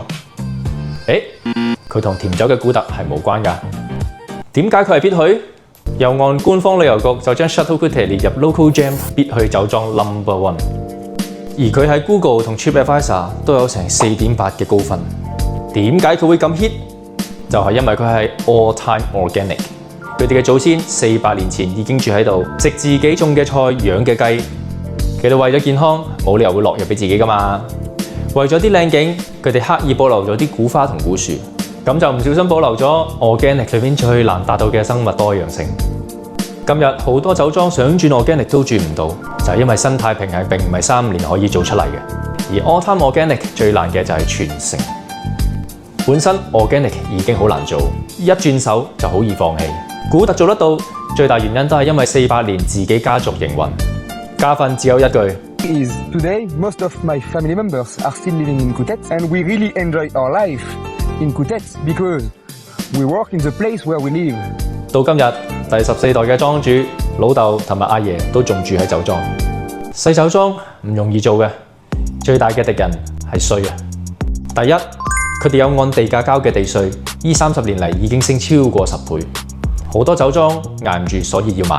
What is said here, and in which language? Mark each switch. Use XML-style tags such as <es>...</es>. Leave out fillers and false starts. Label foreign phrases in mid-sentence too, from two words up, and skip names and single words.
<yue>佢同甜酒嘅古特係無關㗎。點解佢係必去？右岸官方旅遊局就將 Chateau Courtet 列入</yue> <en>Local Gem</en> <yue>必去酒莊 No.1， 而佢喺 Google 同 TripAdvisor 都有成4.8嘅高分。點解佢會咁 hit？ 就係因為佢係</yue> <en>all time organic。</en> <yue>佢哋嘅祖先400年前已經住喺度，食自己種嘅菜、養嘅雞。佢哋為咗健康，冇理由會落藥俾自己㗎嘛。為咗啲靚景，佢哋刻意保留咗啲古花同古樹，咁就唔小心保留咗 organic 裏面最難達到嘅生物多樣性。今日好多酒莊想轉 organic 都轉唔到，就係因為生態平衡並唔係3年可以做出嚟嘅。而</yue> <en>all time organic</en> <yue>最難嘅就係傳承。本身 organic 已經好難做，一轉手就好易放棄。古特做得到，最大原因都係因為400年自己家族營運。家訓只有一句</yue> <en>：Today, most of my family members are still living in Courtet, and we really enjoy our life in Courtet because we work in the place where we live。</en> <yue>到今日，第14代嘅莊主老豆同埋阿爺都仲住喺酒莊。細酒莊唔容易做嘅，最大嘅敵人係稅啊！第一，佢哋有按地價交嘅地稅，呢30年嚟已經升超過10倍。好多酒莊捱唔住，所以要賣。</yue>